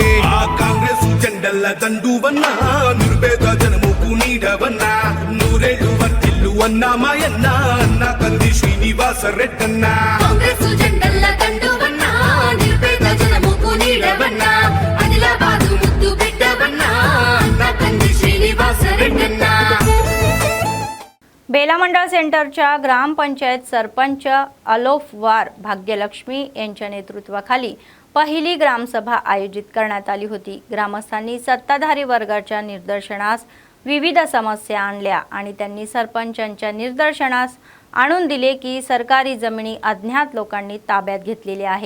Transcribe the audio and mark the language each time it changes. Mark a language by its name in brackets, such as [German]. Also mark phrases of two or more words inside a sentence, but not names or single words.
[Telugu] ఆ కాంగ్రెస్ జెండల్ల దండువన్నా, నిరుపేద జనముకు నీడవన్నా, నూరేళ్ళు వర్తిల్లు అన్నా మాయన్నా, అన్న కంది శ్రీనివాస రెడ్డన్నా। కాంగ్రెస్ జెండల్ల దండువన్నా, నిరుపేద జనముకు నీడవన్నా, ఆదిలాబాదు ముద్దు బిడ్డవన్నా, అన్న కంది శ్రీనివాస రెడ్డన్నా। [Marathi] बेला मंडळ सेंटरच्या ग्रामपंचायत सरपंच अलोफवार भाग्यलक्ष्मी यांच्या नेतृत्वाखाली पहिली ग्रामसभा आयोजित करण्यात आली होती। ग्रामस्थांनी सत्ताधारी वर्गाच्या निदर्शनास विविध समस्या आणल्या आणि त्यांनी सरपंचांच्या निदर्शनास आणून दिले की सरकारी जमिनी अज्ञात लोकांनी ताब्यात घेतलेल्या आहे।